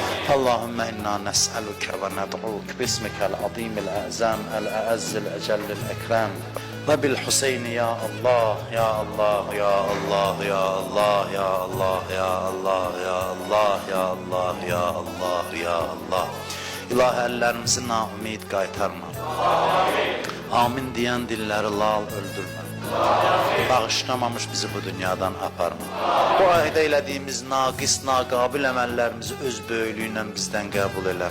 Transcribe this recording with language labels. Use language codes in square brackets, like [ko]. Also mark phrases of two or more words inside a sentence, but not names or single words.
[ar] اللهم إنا نسألك وندعوك باسمك العظيم الأعظم الأعز الأجل الأكرم وبالحسين يا الله يا الله يا الله يا الله يا الله يا الله يا الله يا الله يا الله يا Allah. [az] İlahi əllərimizi naümid qaytarma. Amin deyən dilləri lal öldürmə. Bağışlamamış bizi bu dünyadan aparma. Bu ayda elədiyimiz naqis, naqabil əməllərimizi öz böyüklüyünlə bizdən qəbul elə.